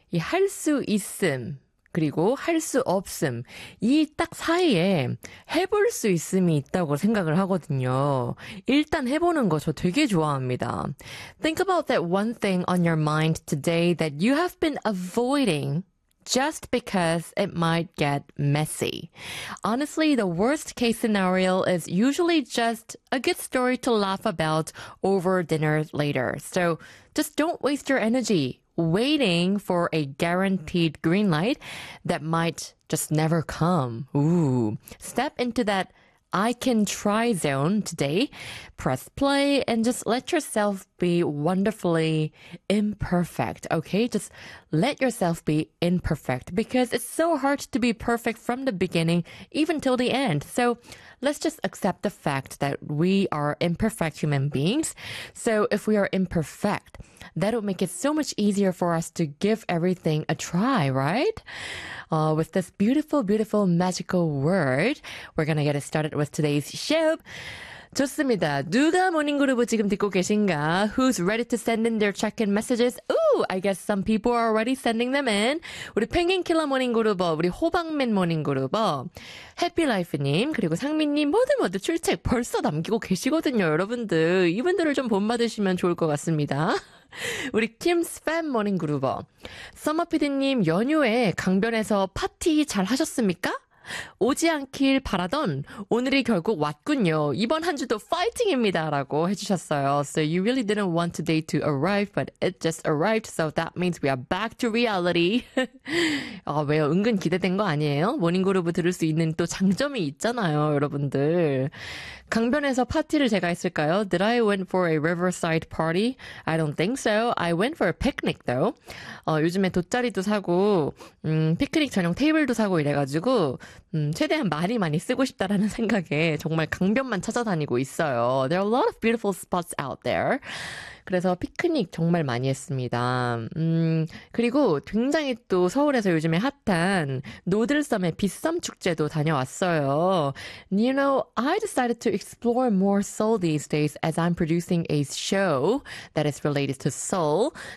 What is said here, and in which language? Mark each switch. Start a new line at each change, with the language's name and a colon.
Korean: 이 할 수 있음, 그리고 할 수 없음, 이 딱 사이에 해볼 수 있음이 있다고 생각을 하거든요. 일단 해보는 거 저 되게 좋아합니다.
English: Think about that one thing on your mind today that you have been avoiding just because it might get messy. Honestly, the worst case scenario is usually just a good story to laugh about over dinner later. So just don't waste your energy waiting for a guaranteed green light that might just never come. Ooh. Step into that I can try zone today. Press play and just let yourself be wonderfully imperfect, okay? Just let yourself be imperfect because it's so hard to be perfect from the beginning, even till the end. So let's just accept the fact that we are imperfect human beings. So if we are imperfect, that'll make it so much easier for us to give everything a try, right? With this beautiful, beautiful, magical word, we're going to get started with today's show.
Korean: 좋습니다. 누가 모닝그룹을 지금 듣고 계신가?
English: Who's ready to send in their check-in messages? Ooh, I guess some people are already sending them in.
Korean: 우리 펭귄킬러 모닝그룹, 우리 호박맨 모닝그룹, 해피라이프님, 그리고 상민님 모두 모두 출첵 벌써 남기고 계시거든요, 여러분들. 이분들을 좀 본받으시면 좋을 것 같습니다. 우리 킴스팸 모닝그루버 서머피디님 연휴에 강변에서 파티 잘 하셨습니까? 오지 않길 바라던 오늘이 결국 왔군요. 이번 한 주도 파이팅입니다 라고 해주셨어요.
English: So you really didn't want today to arrive but it just arrived. So that means we are back to reality.
Korean: 왜요? 은근 기대된 거 아니에요? 모닝그루브 들을 수 있는 또 장점이 있잖아요, 여러분들. 강변에서 파티를 제가 했을까요?
English: Did I went for a riverside party? I don't think so. I went for a picnic though.
Korean: 요즘에 돗자리도 사고 피크닉 전용 테이블도 사고 이래가지고 최대한 많이 많이 쓰고 싶다라는 생각에 정말 강변만 찾아다니고 있어요.
English: There are a lot of beautiful spots out there.
Korean: 그래서 피크닉 정말 많이 했습니다. 그리고 굉장히 또 서울에서 요즘에 핫한 노들섬의 빗섬 축제도 다녀왔어요.
English: You know, I decided to explore more Seoul these days as I'm producing a show that is related to Seoul.